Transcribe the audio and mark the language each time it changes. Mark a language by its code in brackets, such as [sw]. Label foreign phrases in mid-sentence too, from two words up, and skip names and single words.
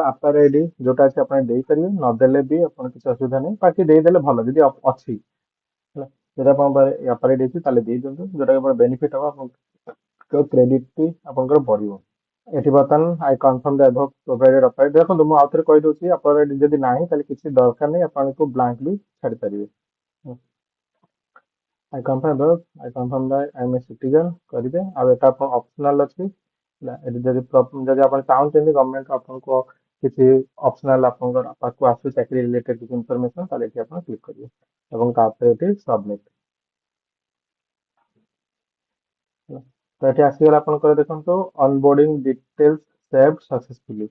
[or] ଆପାର ଆଇଡି ଯୋଉଟା ଅଛି ଆପଣ ଦେଇପାରିବେ, ନଦେଲେ ବି ଆପଣ କିଛି ଅସୁବିଧା ନାହିଁ, ବାକି ଦେଇଦେଲେ ଭଲ ଯଦି ଅଛି ହେଲା। ଯଦି ଆପଣଙ୍କ ଆପାର ଆଇଡି ଅଛି ତାହେଲେ ଦେଇଦିଅନ୍ତୁ, ଯୋଉଟା ଆପଣ ବେନିଫିଟ ହବ ଆପଣଙ୍କ କ୍ରେଡିଟ ଆପଣଙ୍କର ବଢିବ। ଏଠି ବର୍ତ୍ତମାନ [en] I confirm the above provided APAR [or] ଦେଖନ୍ତୁ ମୁଁ ଆଉଥରେ କହିଦଉଛି ଆପାର ଆଇଡି ଯଦି ନାହିଁ ତାହେଲେ କିଛି ଦରକାର ନାହିଁ, ଆପଣଙ୍କୁ ବ୍ଲାଙ୍କ ବି ଛାଡିପାରିବେ। [en] I confirm above, I confirm that I am a citizen କରିବେ। [or] ଆଉ ଏଟା ଆପଣ ଅପସନାଲ ଅଛି ହେଲା। ଏଠି ଯଦି ଆପଣ ଚାହୁଁଛନ୍ତି ଗଭର୍ଣ୍ଣମେଣ୍ଟ ଆପଣଙ୍କୁ କିଛି ଅପସନାଲ ଆପଣଙ୍କର ପାଖକୁ ଆସୁ ଚାକିରି ରିଲେଟେଡ କିଛି ଇନଫର୍ମେସନ ତାହେଲେ ଏଠି ଆପଣ କ୍ଲିକ୍ କରିବେ ଏବଂ ତାପରେ ଏଠି ସବମିଟ। ତ ଏଠି ଆସିଗଲା ଆପଣଙ୍କର ଦେଖନ୍ତୁ [en] onboarding details saved successfully.